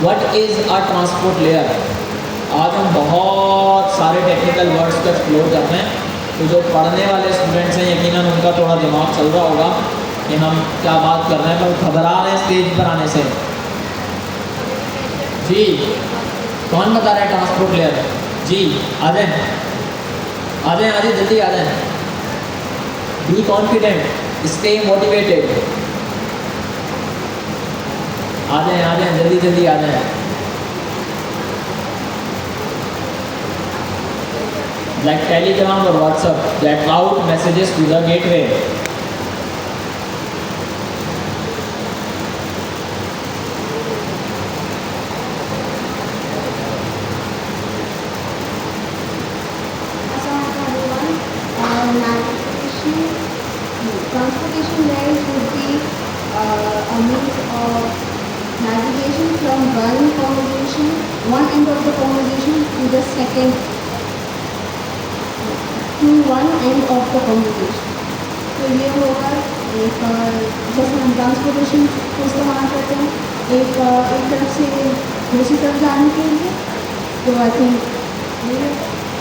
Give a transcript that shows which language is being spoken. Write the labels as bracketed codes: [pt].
[en] What is a transport layer? [hi] आज हम बहुत सारे टेक्निकल वर्ड्स को एक्सप्लोर करते हैं, तो जो पढ़ने वाले स्टूडेंट्स हैं यकीनन उनका थोड़ा दिमाग चल रहा होगा कि हम क्या बात कर रहे हैं, पर घबरा रहे हैं स्टेज पर आने से। जी, कौन बता रहा है ट्रांसपोर्ट लेयर? जी, आ जाएं, आ जाएं, आ जाएं, जल्दी आ जाएं। [en] Be confident, stay motivated. [hi] आ जाएं, जल्दी जल्दी आ जाएं। [en] Like Telegram or WhatsApp that route messages to the gateway. Transportation layers would be a means of navigation from one end of the conversation to the second, to one end of the conversation. [hi] तो ये होगा एक, जैसे हम transportation को इस्तेमाल करते हैं एक तरफ से दूसरी तरफ जाने के लिए, तो [en] I think